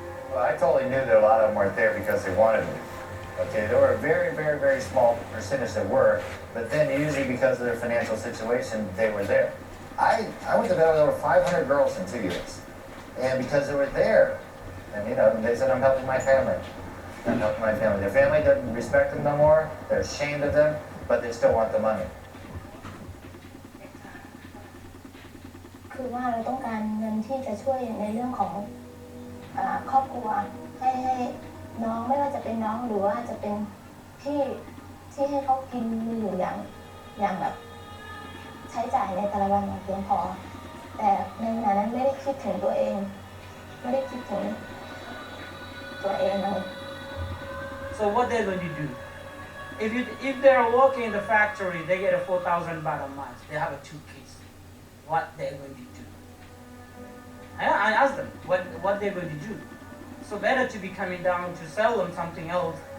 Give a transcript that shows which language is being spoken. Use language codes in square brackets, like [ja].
[en] Well, I totally knew that a lot of them weren't there because they wanted me. Okay, there were a very, very, very small percentage that were, but then usually because of their financial situation, they were there. I went to bed with over 500 girls in 2 years. And because they were there, and they said, "I'm helping my family. I'm helping my family." Their family doesn't respect them no more, they're ashamed of them, but they still want the money. [th] คือว่าเราต้องการเงินที่จะช่วยในเรื่องของครอบครัวให้น้องไม่ว่าจะเป็นน้องหรือว่าจะเป็นที่ให้เขากินมีอยู่อย่างแบบใช้จ่ายในแต่ละวันอย่างเพียงพอแต่ในขณะนั้นไม่ได้คิดถึงตัวเองไม่ได้คิดถึงตัวเองเลย [en] So what they're going to do? If they're working in the factory, they get a 4,000 baht a month. They have a 2 kids. What they're going to do? I asked them what they're going to do. So better to be coming down to sell them something else.